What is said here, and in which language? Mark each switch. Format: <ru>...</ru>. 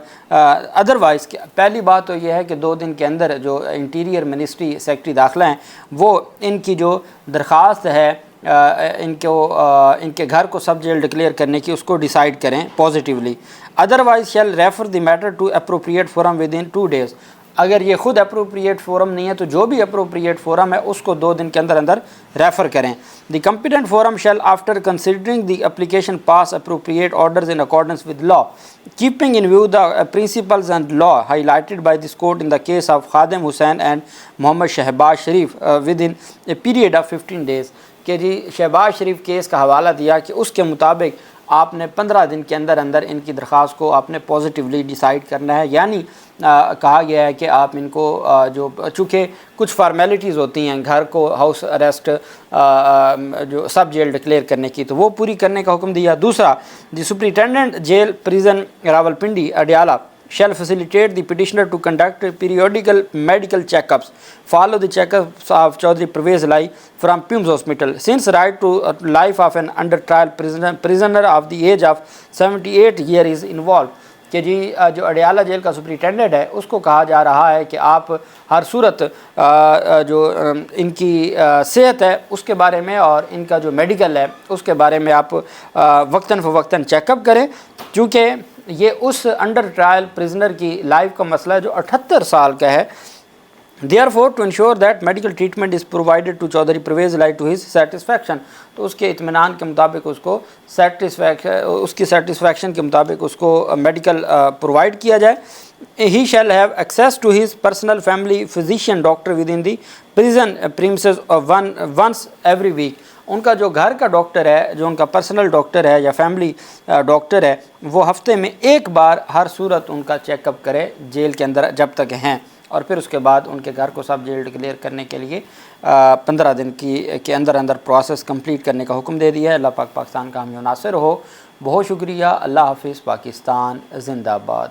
<ur>Otherwise. پہلی بات تو یہ ہے کہ 2 دن کے اندر جو انٹیریئر منسٹری سیکرٹری داخلہ ہیں وہ ان کی جو درخواست ہے ان کے گھر کو سب جیل ڈکلیئر کرنے کی، اس کو ڈیسائیڈ کریں positively.</ur> <en>Otherwise shall refer the matter to appropriate forum within 2 days۔</en> <ur>اگر یہ خود اپروپریٹ فورم نہیں ہے تو جو بھی اپروپریٹ فورم ہے اس کو 2 دن کے اندر اندر ریفر کریں.</ur> <en>The competent forum shall after considering the application pass appropriate orders in accordance with law keeping in view the principles and law highlighted by this court in the case of Khadim Hussain and Mohammad Shahbaz Sharif within a period of 15 days.</en> <ur>کہ جی شہباز شریف case کا حوالہ دیا کہ اس کے مطابق آپ نے 15 دن کے اندر اندر ان کی درخواست کو آپ نے پازیٹیولی ڈیسائیڈ کرنا ہے. یعنی کہا گیا ہے کہ آپ ان کو جو چونکہ کچھ فارمیلٹیز ہوتی ہیں گھر کو ہاؤس اریسٹ جو سب جیل ڈکلیئر کرنے کی تو وہ پوری کرنے کا حکم دیا.</ur> <en>دوسرا, the superintendent jail prison Rawalpindi Adiala shall facilitate the petitioner to conduct periodical medical checkups. Follow the checkups of Chaudhry Pervez Lai from PIMS Hospital. Since right to life of an under trial prisoner of the age of 78 years is involved.</en> <ur>کہ جی جو Adiala jail کا superintendent ہے اس کو کہا جا رہا ہے کہ آپ ہر صورت جو ان کی صحت ہے اس کے بارے میں اور ان کا جو میڈیکل ہے اس کے بارے میں آپ وقتاً فوقتاً چیک اپ کریں, چونکہ یہ اس انڈر ٹرائل پریزنر کی لائف کا مسئلہ ہے جو 78 سال کا ہے.</ur> <en>Therefore, to ensure that medical treatment is provided to Chaudhry Pervez Lai to his satisfaction,</en> <ur>تو اس کے اطمینان کے مطابق اس کو اس کی سیٹسفیکشن کے مطابق اس کو میڈیکل پرووائڈ کیا جائے.</ur> <en>He shall have access to his personal family physician doctor within the prison premises once every week.</en> <ur>ان کا جو گھر کا ڈاکٹر ہے, جو ان کا پرسنل ڈاکٹر ہے یا فیملی ڈاکٹر ہے, وہ ہفتے میں ایک بار ہر صورت ان کا چیک اپ کرے جیل کے اندر جب تک ہیں, اور پھر اس کے بعد ان کے گھر کو سب جیل ڈکلیئر کرنے کے لیے 15 دن کے اندر اندر پروسیس کمپلیٹ کرنے کا حکم دے دیا ہے. اللہ پاک پاکستان کا حامی و ناصر ہو. بہت شکریہ. اللہ حافظ. پاکستان زندہ باد.</ur>